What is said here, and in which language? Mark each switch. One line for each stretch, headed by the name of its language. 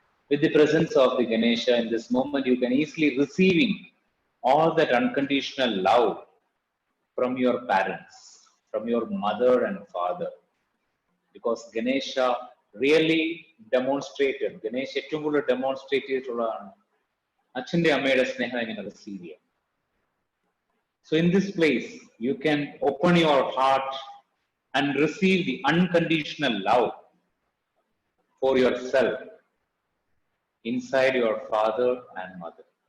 English: With the presence of the Ganesha in this moment, you can easily receiving all that unconditional love from your parents, from your mother and father. Because Ganesha really demonstrated,
Malayalam: Ganesha ഏറ്റവും കൂടുതൽ demonstrate ചെയ്തിട്ടുള്ളതാണ് അച്ഛൻ്റെ അമ്മയുടെ സ്നേഹം എങ്ങനെ receive ചെയ്യാം.
English: So in this place, you can open your heart and receive the unconditional love for yourself inside your father and mother.